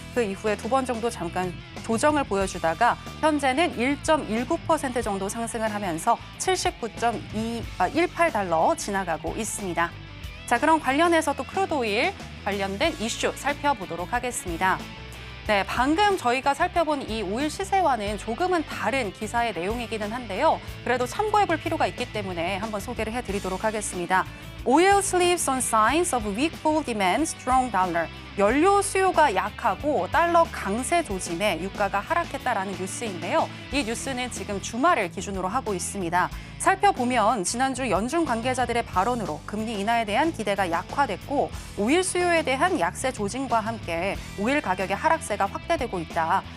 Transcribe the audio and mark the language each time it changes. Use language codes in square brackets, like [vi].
[ko] 그 이후에 두 번 정도 잠깐 조정을 보여주다가 현재는 1.19% 정도 상승을 하면서 79.18달러 지나가고 있습니다. 자, 그럼 관련해서 또 크루드 오일 관련된 이슈 살펴보도록 하겠습니다. 네, 방금 저희가 살펴본 이 오일 시세와는 조금은 다른 기사의 내용이기는 한데요. 그래도 참고해볼 필요가 있기 때문에 한번 소개를 해드리도록 하겠습니다. [en] Oil sleeps on signs of weak fuel demand, strong dollar. [ko] 연료 수요가 약하고 달러 강세 조짐에 유가가 하락했다라는 뉴스인데요. 이 뉴스는 지금 주말을 기준으로 하고 있습니다. 살펴보면 지난주 연준 관계자들의 발언으로 금리 인하에 대한 기대가 약화됐고 오일 수요에 대한 약세 조짐과 함께 오일 가격의 하락세가 확대되고 있다.